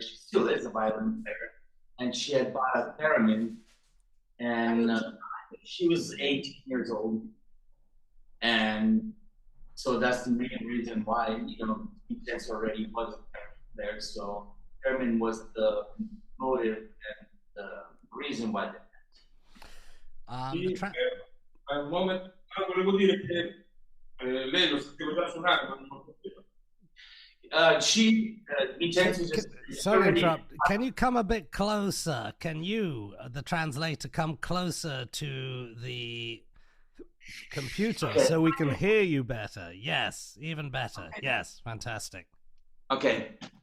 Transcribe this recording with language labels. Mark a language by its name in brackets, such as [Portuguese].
[English] She still is a violin player, and she had bought a theremin, and she was 18 years old, and so that's the main reason why Vincenzo already was there. So theremin was the motive and the reason why. [Italian] Un momento, volevo dire che lei lo sapeva già suonare, ma non Vincenzo [English] sorry to interrupt. Can you come a bit closer? Can you, the translator, come closer to the computer so we can hear you better? Yes, even better. Yes, fantastic. Okay.